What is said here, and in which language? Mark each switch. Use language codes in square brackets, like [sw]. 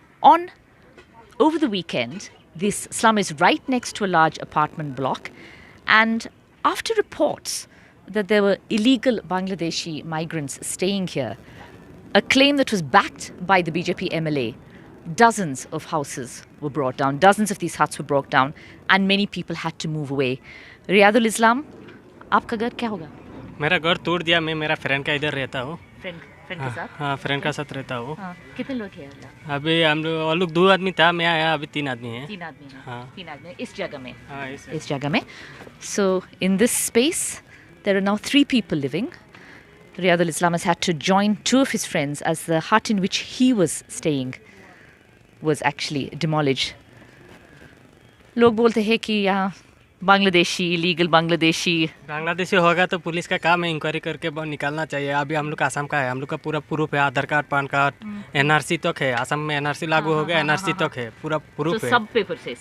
[en] Over the weekend, this slum is right next to a large apartment block, and after reports that there were illegal Bangladeshi migrants staying here, a claim that was backed by the BJP MLA, dozens of houses were brought down, dozens of these huts were brought down, and many people had to move away. [hi] Riyadul Islam, आपका घर क्या होगा? मेरा घर तोड़ दिया, मैं मेरा फ्रेंड का इधर रहता हूँ। फ्रेंड के साथ? हाँ, फ्रेंड का साथ रहता हूँ। हाँ, कितने लोग हैं? अभी हम लोग 2 आदमी था, मैं आया, अभी 3 आदमी हैं। 3 आदमी हैं। हाँ। 3 आदमी इस जगह में। हाँ, इस जगह में. [en] So in this space, there are now 3 people living. Riyadul Islam has had to join 2 of his friends as the hut in which he was staying was actually demolished. [hi] लोग बोलते हैं कि यहाँ बांग्लादेशी, इलीगल बांग्लादेशी होगा तो पुलिस का काम है इंक्वायरी करके निकालना चाहिए। अभी हम लोग का आसाम का है, हम लोग का पूरा प्रूफ है, आधार कार्ड, पान कार्ड, एनआरसी तक है। आसाम में एनआरसी लागू हो गया, एनआरसी तक है, पूरा प्रूफ है। सब पेपर से,